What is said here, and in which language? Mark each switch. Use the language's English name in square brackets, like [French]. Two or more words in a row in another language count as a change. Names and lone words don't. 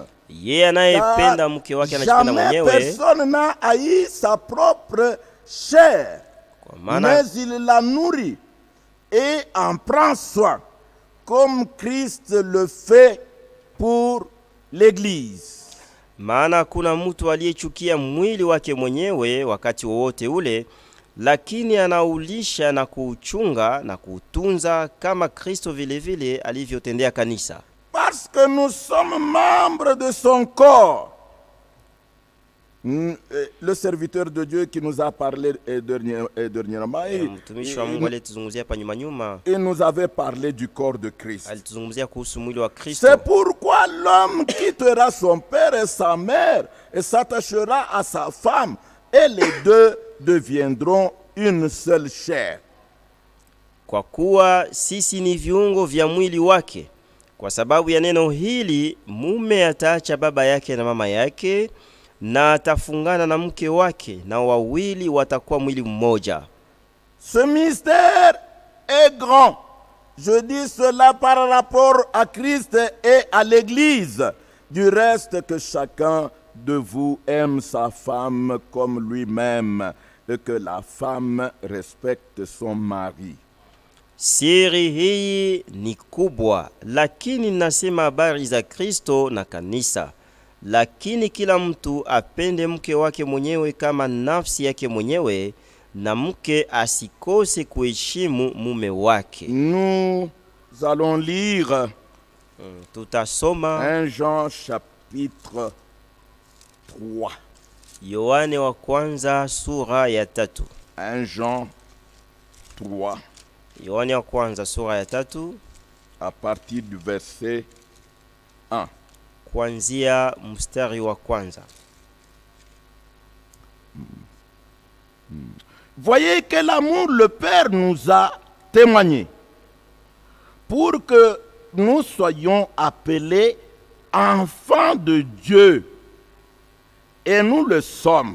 [French] Jamais personne n'a haï sa propre chair, mais il la nourrit et en prend soin, comme Christ le fait pour l'Église. [Swahili] Maana kuna mtu aliyechukia mwili wake mwenyewe wakati wowote ule, lakini anaulisha na kuuchunga na kuutunza kama Kristo vile vile alivyotendea kanisa. [French] Parce que nous sommes membres de son corps, Le serviteur de Dieu qui nous a parlé dernièrement, [Swahili] Mtumishi wa Mungu alituzungumzia hapa nyuma, [French] il nous avait parlé du corps de Christ. [Swahili] alituzungumzia kuhusu mwili wa Kristo. [French] C'est pourquoi l'homme quittera son père et sa mère et s'attachera à sa femme, et les deux deviendront une seule chair. [Swahili] Kwa kuwa sisi ni viungo vya mwili wake. Kwa sababu ya neno hili, mume ataacha baba yake na mama yake na atafungana na mke wake, na wawili watakuwa mwili mmoja. [French] Ce mystère est grand. Je dis cela par rapport à Christ et à l'Église. Du reste, que chacun de vous aime sa femme comme lui-même, et que la femme respecte son mari. [Swahili] Siri hii ni kubwa, lakini nasema habari za Kristo na kanisa. Lakini kila mtu apende mke wake mwenyewe kama nafsi yake mwenyewe, na mke asikose kuheshimu mume wake. [French] Nous allons lire [Swahili] Tutasoma [French] 1 Jean chapitre 3. [Swahili] Yohane wa kwanza sura ya 3. [French] 1 Jean 3. [Swahili] Yohane wa kwanza sura ya 3 [French] à partir du verset 1. [Swahili] Kuanzia mstari wa kwanza. [French] Voyez quel amour le Père nous a témoigné pour que nous soyons appelés enfants de Dieu. Et nous le sommes.